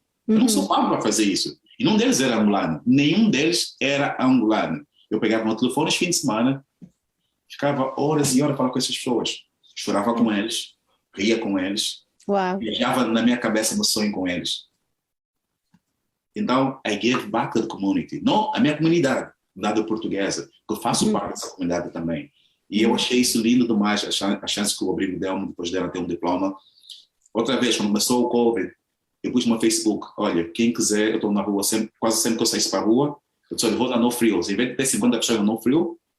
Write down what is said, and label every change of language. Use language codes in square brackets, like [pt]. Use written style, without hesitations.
[pt] Eu não sou pago para fazer isso. E nenhum deles era angolano. Nenhum deles era angolano. Eu pegava no telefone, fim de semana, ficava horas e horas falando com essas pessoas. Chorava com eles, ria com eles, viajava na minha cabeça no sonho com eles. Então, [en] I gave back to the community. [pt] Não a minha comunidade, comunidade portuguesa, que eu faço parte dessa comunidade também. E eu achei isso lindo demais, a chance que o abrigo deu-me, depois dela ter um diploma. Outra vez, quando começou o Covid, eu pus no Facebook, olha, quem quiser, eu estou na rua, quase sempre que eu saio para a rua, eu disse, olha, vou na No Frills. Em vez de ter 50 pessoas na No Frill,